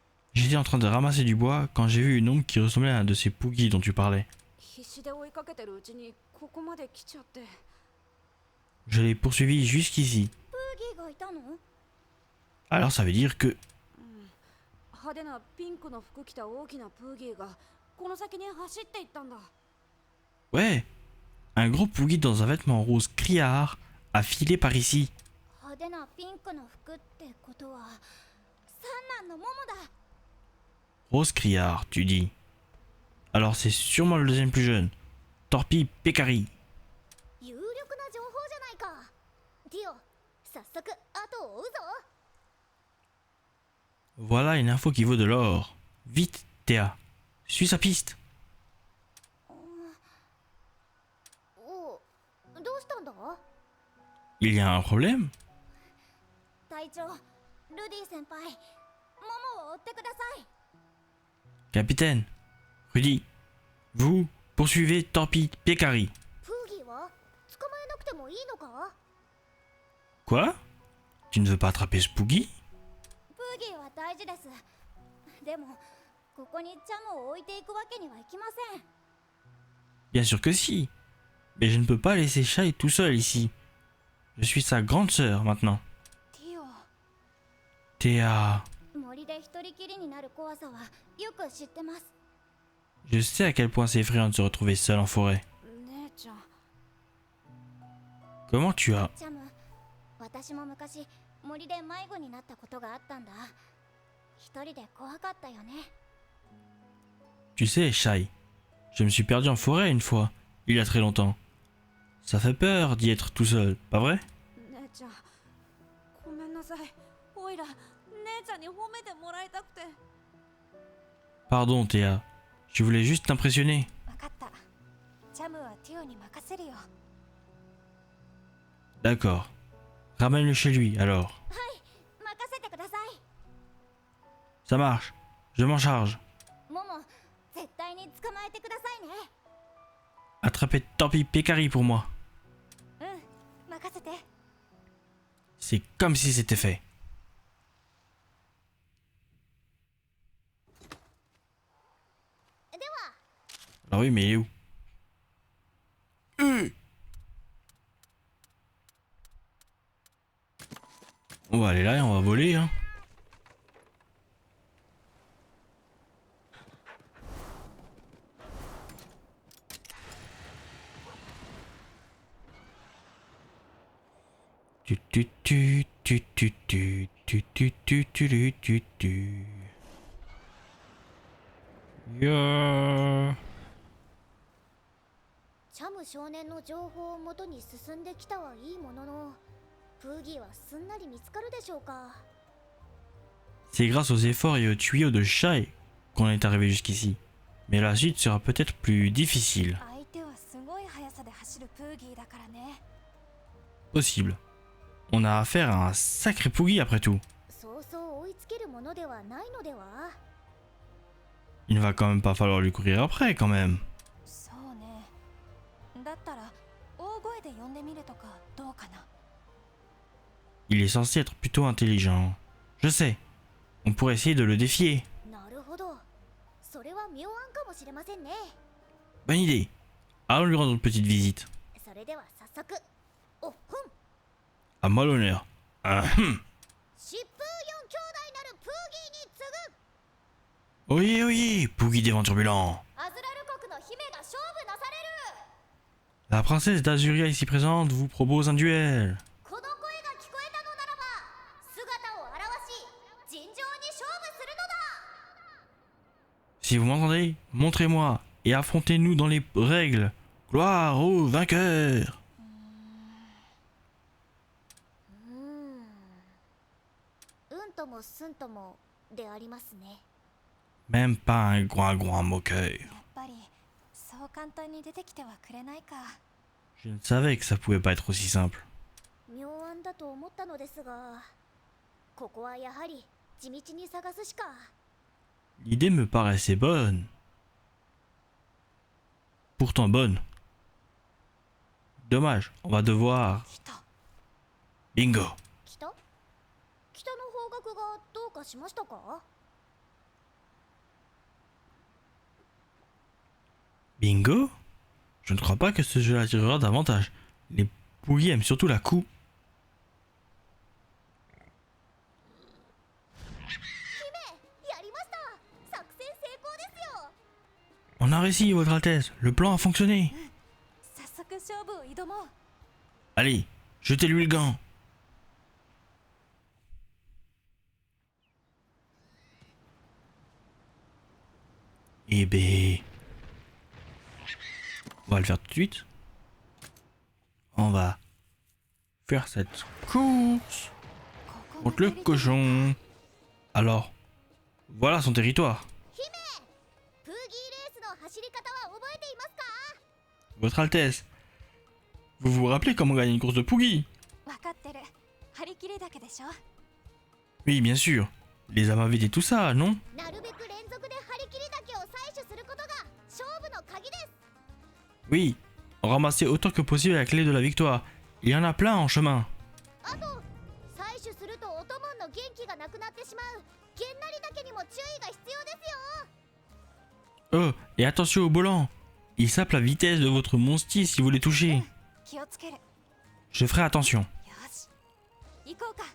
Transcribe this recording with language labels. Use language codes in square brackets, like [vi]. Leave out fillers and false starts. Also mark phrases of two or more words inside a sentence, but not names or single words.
[fr] J'étais en train de ramasser du bois quand j'ai vu une ombre qui ressemblait à un de ces Poogies dont tu parlais. [ja] 必死で追いかけてるうちにここまで来ちゃって。 [fr] Je l'ai poursuivi jusqu'ici. [ja] プーギーがいたの？ [fr] Alors ça veut dire que... [ja] 派手なピンクの服着た大きなプーギーがこの先に走っていったんだ。 [fr] Ouais, un gros Poogie dans un vêtement rose criard a filé par ici. [ja] 派手なピンクの服ってことは三男のモモだ。 [fr] Rose criard, tu dis. Alors c'est sûrement le deuxième plus jeune. Torpille Pécari. [ja] 有力な情報じゃないか。ティオ、早速後を追うぞ。 [fr] Voilà une info qui vaut de l'or. Vite, Théa. Suis sa piste. [ja] おう、どうしたんだ？ [fr] Il y a un problème? [ja] 隊長、ルディ先輩、モモを追ってください。 [fr] Capitaine. Rudy. Vous poursuivez Torpille Pécari. [ja] プーギーは捕まえなくてもいいのか？ [fr] Quoi? Tu ne veux pas attraper ce Poogie? [ja] プーギーは大事です。でも、ここにチャムを置いていくわけにはいきません。 [fr] Bien sûr que si. Mais je ne peux pas laisser Shai tout seul ici. Je suis sa grande sœur maintenant. [ja] ティオ、 [fr] Théa. [ja] 森で一人きりになる怖さはよく知ってます。 [fr] Je sais à quel point c'est effrayant de se retrouver seul en forêt. [ja] 姉ちゃん。 [fr] Comment tu as... [ja] チャム、私も昔森で迷子になったことがあったんだ。一人で怖かったよね。 [fr] Tu sais, Shai, je me suis perdu en forêt une fois, il y a très longtemps. Ça fait peur d'y être tout seul, pas vrai? [ja] 姉ちゃん、ごめんなさい。おいら、姉ちゃんに褒めてもらいたくて。 [fr] Pardon, Théa. Je voulais juste t'impressionner. [ja] わかった。チャムはティオに任せるよ。 [fr] D'accord. Ramène-le chez lui, alors. [ja] はい、任せてください。 [fr] Ça marche. Je m'en charge. [ja] モモ、絶対に捕まえてくださいね。 [fr] Attrapez Torpille Pécari pour moi. [ja] うん、任せて。 [fr] C'est comme si c'était fait. [ja] では、 [fr] Alors oui, mais il est où? On va aller là et on va voler, hein. Tu tu tu tu tu tu tu tu tu tu tu tu. Yeah. [ja] チャム少年の情報をもとに進んできたはいいものの、プーギーはすんなり見つかるでしょうか。 [fr] C'est grâce aux efforts et aux tuyaux de Shai qu'on est arrivé jusqu'ici. Mais la suite sera peut-être plus difficile. [ja] 相手はすごい速さで走るプーギーだからね。 [fr] Possible. On a affaire à un sacré Poogie après tout. [ja] そうそう追いつけるものではないのでは？ [fr] Il ne va quand même pas falloir lui courir après quand même. [ja] そうね。だったら大声で呼んでみるとかどうかな。 [fr] Il est censé être plutôt intelligent. Je sais. On pourrait essayer de le défier. [ja] なるほど。それは妙案かもしれませんね。 [fr] Bonne idée. Allons lui rendre une petite visite. [ja] それでは早速。おっふん。 [fr] À moi l'honneur. Ahem. [ja] 疾風四兄弟なるプーギーに次ぐ。 [fr] Oyez, oyez, Poogie des vents turbulents. [ja] アズラル国の姫が勝負なされる。 [fr] La princesse d'Azuria ici présente vous propose un duel. [ja] この声が聞こえたのならば、姿を現し、尋常に勝負するのだ。 [fr] Si vous m'entendez, montrez-moi et affrontez-nous dans les règles. Gloire au vainqueur. [ja] うんともすんともでありますね。 [fr] Même pas un grand moqueur. [ja] やっぱりそう簡単に出てきてはくれないか。 [fr] Je ne savais que ça pouvait pas être aussi simple. [ja] 妙案だと思ったのですが、ここはやはり地道に探すしか。 [fr] L'idée me paraissait bonne. Pourtant bonne. Dommage, on va devoir... [ja] 北 [fr] Bingo. [ja] 北の方角がどうかしましたか？ [fr] Bingo? Je ne crois pas que ce jeu l'attirera davantage. Les Poogie aiment surtout la coupe. On a réussi, Votre Altesse. Le plan a fonctionné. [ja] 早速勝負を挑もう。 [fr] Allez, jetez-lui le gant. Eh ben... On va le faire tout de suite. On va faire cette course contre le cochon. Alors, voilà son territoire. [ja] プーギーレースの走り方は覚えていますか？ [fr] Votre Altesse, vous vous rappelez comment gagner une course de Poogie? [ja] 分かってる。張り切りだけでしょ。 [fr] Oui, bien sûr. Les Amavides et tout ça, non? [ja] なるべく連続で張り切りだけを採取することが勝負の鍵です。 [fr] Oui, ramasser autant que possible la clé de la victoire. Il y en a plein en chemin. [ja] あと、採取するとオトモンの元気がなくなってしまうげんなりだけにも注意が必要ですよ。 [fr] Oh, et attention au volant. Il sape la vitesse de votre monstie si vous les touchez. [ja] 気をつける。よ [fr] Je ferai attention. [ja] し、行こうか。